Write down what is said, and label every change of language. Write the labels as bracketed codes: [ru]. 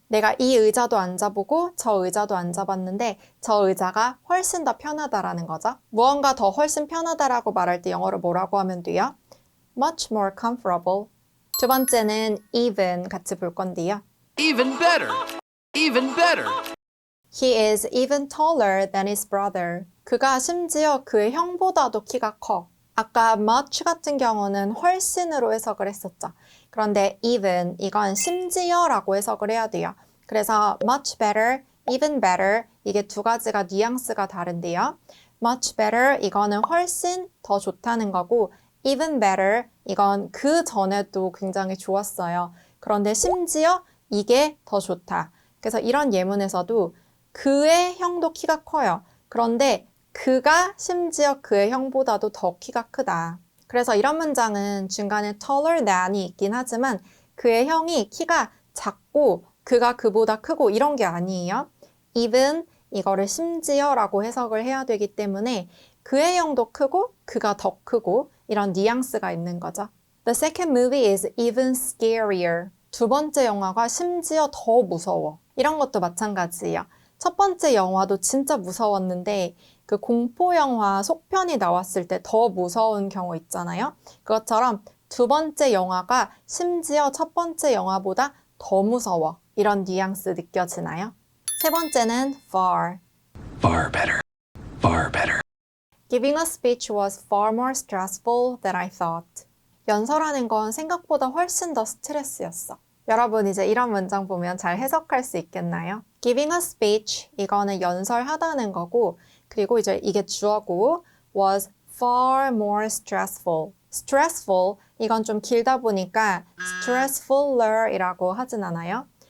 [ko] 내가 이 의자도 앉아보고 저 의자도 앉아봤는데 저 의자가 훨씬 더 편하다라는 거죠. 무언가 더 훨씬 편하다라고 말할 때 영어로 뭐라고 하면 돼요? [en] Much more comfortable. [ko] 두 번째는 even 같이 볼 건데요. [en] Even better. Even better. He is even taller than his brother. [ko] 그가 심지어 그의 형보다도 키가 커. 아까 much 같은 경우는 훨씬으로 해석을 했었죠. 그런데 even 이건 심지어라고 해석을 해야 돼요. 그래서 much better, even better 이게 두 가지가 뉘앙스가 다른데요. much better 이거는 훨씬 더 좋다는 거고 even better 이건 그 전에도 굉장히 좋았어요. 그런데 심지어 이게 더 좋다. 그래서 이런 예문에서도 그의 형도 키가 커요. 그런데 그가 심지어 그의 형보다도 더 키가 크다. 그래서 이런 문장은 중간에 taller than이 있긴 하지만 그의 형이 키가 작고 그가 그보다 크고 이런 게 아니에요. even 이거를 심지어라고 해석을 해야 되기 때문에 그의 형도 크고 그가 더 크고 이런 뉘앙스가 있는 거죠. [en] The second movie is even scarier. [ko] 두 번째 영화가 심지어 더 무서워. 이런 것도 마찬가지예요. 첫 번째 영화도 진짜 무서웠는데 그 공포 영화 속편이 나왔을 때 더 무서운 경우 있잖아요. 그것처럼 두 번째 영화가 심지어 첫 번째 영화보다 더 무서워. 이런 뉘앙스 느껴지나요? 세 번째는 far. [en] Far better. Far better. Giving a speech was far more stressful than I thought. [ko] 연설하는 건 생각보다 훨씬 더 스트레스였어. 여러분 이제 이런 문장 보면 잘 해석할 수 있겠나요? [en] Giving a speech, [ko] 이거는 연설하다는 거고 그리고 이제 이게 주어고 [en] was far more stressful. [ko] stressful, 이건 좀 길다 보니까 stressfuller 이라고 하진 않아요.